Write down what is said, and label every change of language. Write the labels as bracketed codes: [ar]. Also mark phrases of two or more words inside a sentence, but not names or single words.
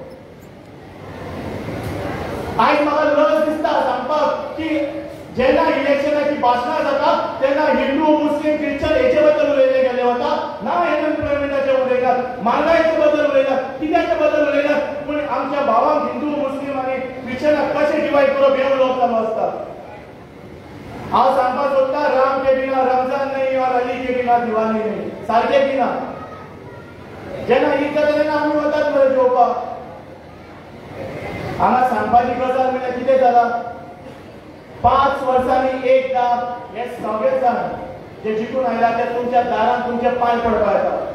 [kok] आयज म्हाका लज दिसता सांगपाक की जेन्ना इलेक्शनाची भाशणां जाता तेन्ना हिंदू मुस्लीम ख्रिश्चन हेचे बद्दल उलयले गेले वता. ना एम्प्लॉयमेंटाचे उलयनात, म्हारगायेचे बद्दल उलयनात, कित्याचे बद्दल उलयनात. पूण आमच्या भावांक हिंदू मुस्लीम आनी ख्रिश्चनाक कशें डिवायड करप हे उलोवप चालू आसता. हांव सांगपाक सोदता [hi] राम के बिना रमजान नहीं और अली के बिना दिवाली नहीं. [kok] सारकें की ना? जेन्ना ईद जाता तेन्ना आमी वतात मरे जेवपाक. हांगा सांगपाची गजाल म्हणल्यार कितें जाला, 5 वर्सांनी एकदा हे सगळे जाण जे जिखून आयला ते तुमच्या दारान तुमचे पांय पडपाक येता.